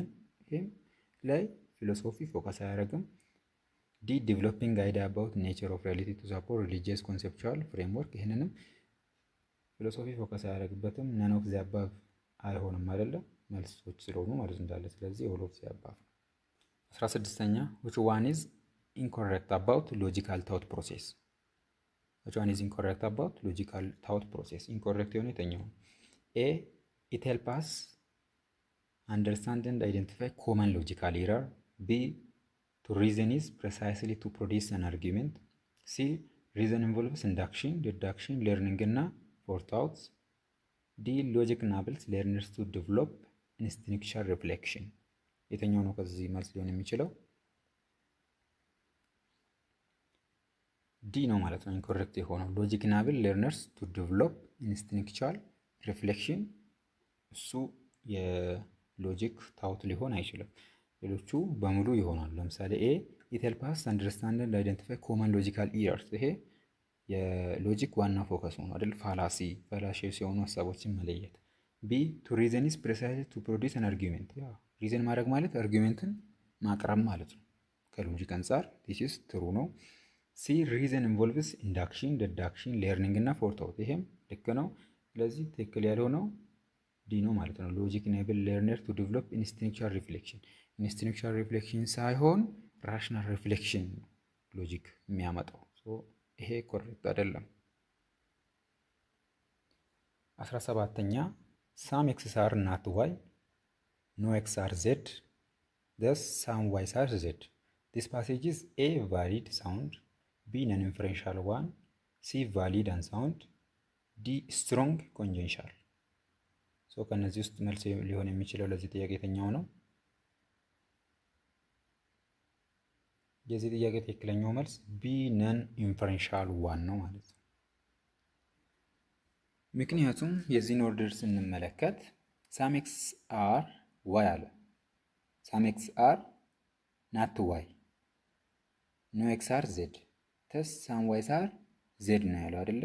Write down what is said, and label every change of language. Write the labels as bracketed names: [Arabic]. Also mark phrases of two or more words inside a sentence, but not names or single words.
[Amharic] ይህም ላይ ፊሎሶፊ ፎከስ አያደርግም። [English] D developing idea about nature of reality to support religious conceptual framework [Amharic] ይህንንም ፊሎሶፊ ፎከስ አያደርግበትም። [English] none of the አባቭ [Amharic] አይሆንም አይደለም መልሶች ስለሆኑ ማለት እንዳለ። ስለዚህ [English] all of the above። 16ኛ which one is incorrect about logical thought process which one is incorrect about logical thought process incorrect [Amharic] የሆነ የተኛው [English] ኤ it helps us understand and identify common logical error, B to reason is precisely to produce an argument, C reason involves induction, deduction, learning እና forethoughts, D logic enables learners to develop instinctual reflection [Amharic] የተኛው ነው ከዚህ መልስ ሊሆን የሚችለው? ዲ ነው ማለት ነው ኢንኮሬክት የሆነው። [English] logic enable learners to develop instinctual reflection [Amharic] እሱ የሎጂክ ታውት ሊሆን አይችልም። ሌሎቹ በሙሉ ይሆናሉ። ለምሳሌ ኤ [English] it helps us understand and identify common logical errors [Amharic] ይሄ የሎጂክ ዋና ፎከስ ነው አይደል? ፋላሲ ሲሆኑ ሀሳቦችን መለየት። ቢ [English] to reason is precisely to produce an argument [Amharic] ያ ሪዝን ማድረግ ማለት አርጊውሜንትን ማቅረብ ማለት ነው ከሎጂክ አንፃር [English] this is true [Amharic] ነው። ሲ [English] reason involves induction, deduction, learning [Amharic] እና forethought ይሄም ልክ ነው። ስለዚህ ትክክል ያልሆነው ዲ ነው ማለት ነው። [English] logic enable learner to develop instinctual reflection instinctual reflection [Amharic] ሳይሆን [English] rational reflection [Amharic] ሎጂክ የሚያመጣው። ይሄ ኮሬክት አይደለም። [English] 17ኛ some x's are not y no x are z thus some y's are z this passage is A valid sound, B non-inferential one, C valid and sound, D strong conjecture [Amharic] ከነዚህ ውስጥ መልስ ሊሆን የሚችለው ለዚህ ጥያቄ የተኛው ነው? የዚህ ጥያቄ ትክክለኛው መልስ [English] B non inferential one [Amharic] ነው ማለት ነው። ምክንያቱም የዚህን ኦርደር ስንመለከት [English] some x are y አለ። some x are not y, no x are z, thus some y's are z [Amharic] ነው ያለው አይደለ?